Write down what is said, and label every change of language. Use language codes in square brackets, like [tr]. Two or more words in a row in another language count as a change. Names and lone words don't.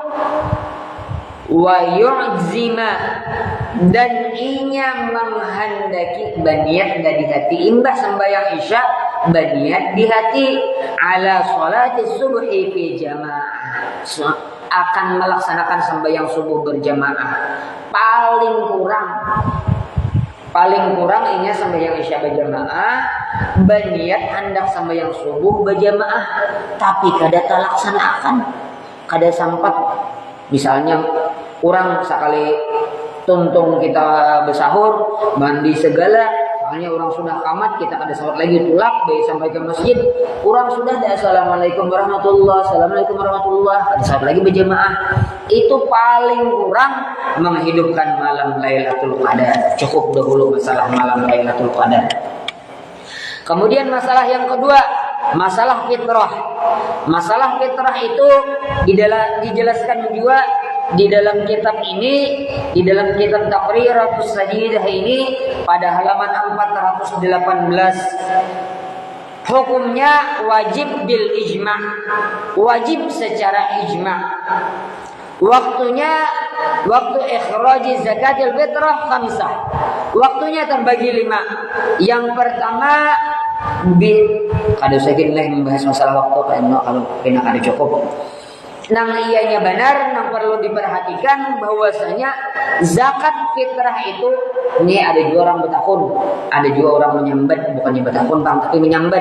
[ar] ويعزم, [bjn] dan inya menghendaki baniat dari hati imbah sembahyang isya baniat di hati [ar] على صلاة الصبح في جماعة, [bjn] akan melaksanakan sembahyang subuh berjamaah. Paling kurang inya sembahyang isya berjamaah berniat hendak sembahyang subuh berjamaah tapi kada terlaksanakan, kada sempat. Misalnya orang sekali tuntung kita bersahur mandi segala, soalnya orang sudah kamat, kita kada sholat lagi tulak sampai ke masjid, orang sudah ada [ar] السلام عليكم ورحمة الله, السلام عليكم ورحمة الله, [bjn] kada sholat lagi berjamaah. Itu paling kurang menghidupkan malam Lailatul Qadar. Cukup dahulu masalah malam Lailatul Qadar. Kemudian masalah yang kedua, masalah fitrah. Masalah fitrah itu dijelaskan juga di dalam kitab ini, di dalam kitab Taqriratus Sajidah ini pada halaman 418. Hukumnya wajib [ar] بالإجماع', [bjn] wajib secara ijma'. [ar] Waktunya, وقت إخراج زكاة الفطر خمسة. [bjn] Waktunya terbagi 5. Yang pertama kada usah lah membahas masalah waktu kalau kena kada cukup. Nang ianya benar, nang perlu diperhatikan bahwasanya zakat fitrah itu ini ada juga orang betakun, ada juga orang menyambat, bukannya betakun bang, tapi menyambat.